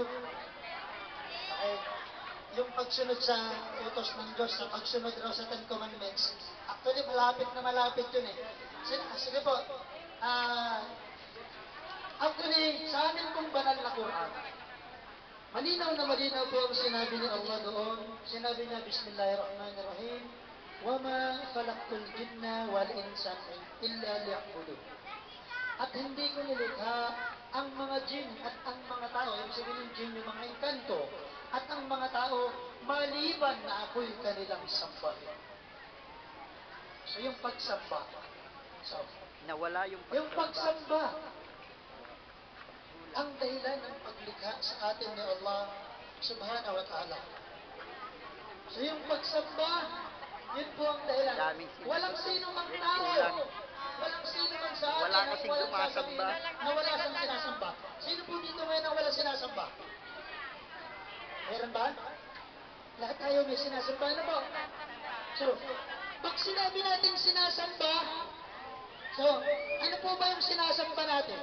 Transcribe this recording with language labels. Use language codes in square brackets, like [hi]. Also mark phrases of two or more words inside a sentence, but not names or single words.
[tl] Okay, yung pagsunod sa utos ng Diyos, sa pagsunod raw sa 10 commandments, actually, malapit na malapit yun eh. Sige po, actually, sa amin pong banal na Quran, malinaw na malinaw po ang sinabi ni Allah doon. Sinabi niya, [ar] Bismillahirrahmanirrahim, وَمَا خَلَقْتُ الْجِنَّ وَالْإِنسَ إِلَّا لِيَعْبُدُونِ. [tl] At hindi ko nilikha ang mga jinn at ang mga tao, ibig sabihin ng jinn yung mga engkanto, at ang mga tao maliban na ako'y kanilang sambahin. So yung pagsamba, so, Nawala yung pagsamba, ang dahilan ng paglikha sa atin ni Allah [ar] سبحانه وتعالى. [tl] So yung pagsamba, yun po ang dahilan. Walang sino mang tao, walang sino mang sa atin Wala ang kasing walang sumasamba. sasabihin na wala siyang sinasamba. Sino po dito ngayon ang walang sinasamba? Meron ba? Lahat tayo may sinasamba na po. So, pag sinabi natin sinasamba, so, ano po ba yung sinasamba natin?